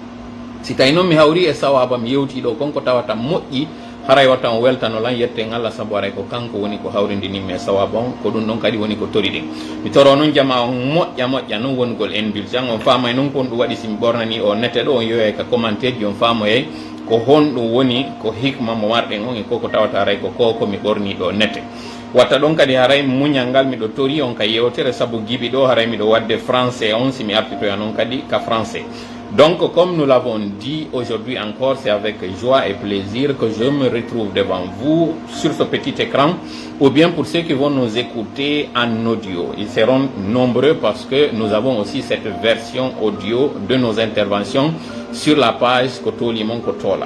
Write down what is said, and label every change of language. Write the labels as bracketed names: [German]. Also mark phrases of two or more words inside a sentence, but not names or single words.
[Fula] si tawi noon mi hawri e sawaba mi yewti ɗo konko tawata moƴƴi haray watta on weltano lan yetten Allah saabu haray ko kanko woni ko hawrindininmi e sawaba on ko ɗum ɗon kadi woni ko tori ɗin mi toro noon jama on moƴƴa noon wongol indulgent on famay noon kon ɗum waɗi simi ɓornani o nette ɗo on yoyoy ka commentaire ji on famoyey ko honɗum woni ko hikma mo marɗen on e koko tawata haray ko mi ɓorni ɗo nette watta ɗon kadi haray muñal ngal miɗo tori on ka yewtere saabu giɓi ɗo haray miɗo wadde français on simi artitoya noon kadi ka français. [French] Donc, comme nous l'avons dit aujourd'hui encore, c'est avec joie et plaisir que je me retrouve devant vous sur ce petit écran, ou bien pour ceux qui vont nous écouter en audio. Ils seront nombreux parce que nous avons aussi cette version audio de nos interventions sur la page Koto Limon Kotola.